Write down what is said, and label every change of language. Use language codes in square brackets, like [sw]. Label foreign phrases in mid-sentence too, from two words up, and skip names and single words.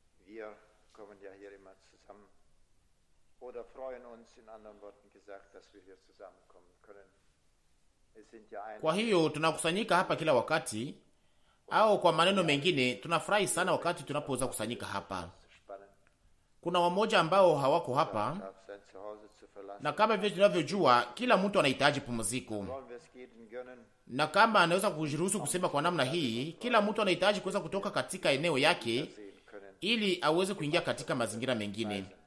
[de] Wir kommen ja hier immer zusammen oder freuen uns in anderen Worten gesagt, dass wir hier zusammenkommen können. Es sind ja einige. [sw] Kwa hiyo tunakusanyika hapa kila wakati, au kwa maneno mengine tunafurahi sana wakati tunapoweza kusanyika hapa. Kuna wamoja ambao hawako hapa, na kama vile tunavyojua kila mtu anahitaji pumziko, na kama anaweza kujiruhusu kusema kwa namna hii, kila mtu anahitaji kuweza kutoka katika eneo yake ili aweze kuingia katika mazingira mengine.